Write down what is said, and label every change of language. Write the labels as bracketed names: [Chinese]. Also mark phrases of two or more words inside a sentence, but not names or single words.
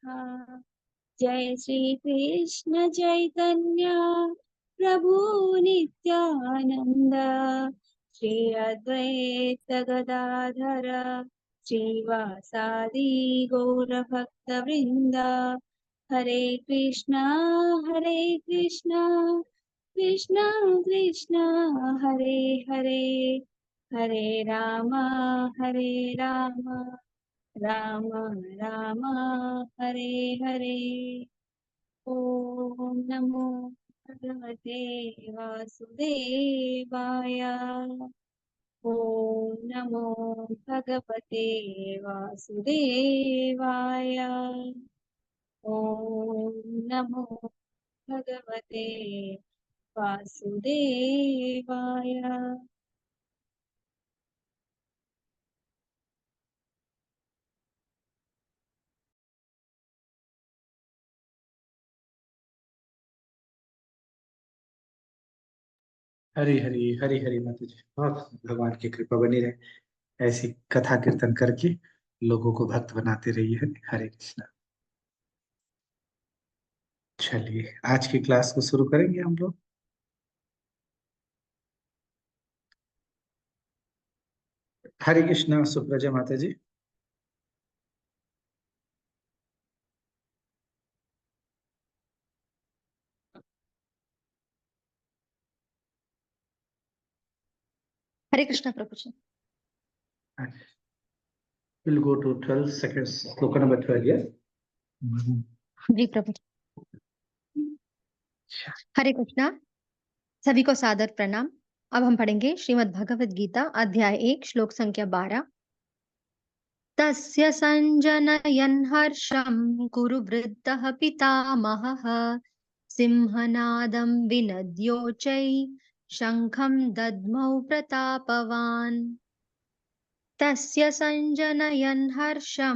[Sanskrit] जय श्री कृष्ण चैतन्य प्रभु नित्यानंद श्री अद्वैत गदाधर श्रीवासादि गौरभक्तवृंद। हरे कृष्णा कृष्णा कृष्णा हरे हरे, हरे राम राम राम हरे हरे। ओम नमो भगवते वासुदेवाय। ओम नमो भगवते वासुदेवाय। ओम नमो भगवते वासुदेवाय। [Hindi] हरी हरी हरी हरी माता जी। बहुत भगवान की कृपा बनी रहे, ऐसी कथा कीर्तन करके लोगों को भक्त बनाते रहिए। हरे कृष्णा। चलिए आज की क्लास को शुरू करेंगे हम लोग। हरे कृष्णा सुप्रजा माता जी। हरे कृष्णा प्रभु जी। [English] We'll go to 12 seconds. Sloka number 12, yes? [Hindi] जी प्रभु जी। हरे कृष्णा। सभी को सादर प्रणाम। अब हम पढ़ेंगे श्रीमद् भगवद गीता अध्याय 1 श्लोक संख्या 12। [Sanskrit] तस्य संजनयन् हर्षं कुरु वृद्धः पितामहः सिंहनादं विनद्योचै शङ्खं दद्मौ प्रतापवान्। तस्य संजनयन् हर्षं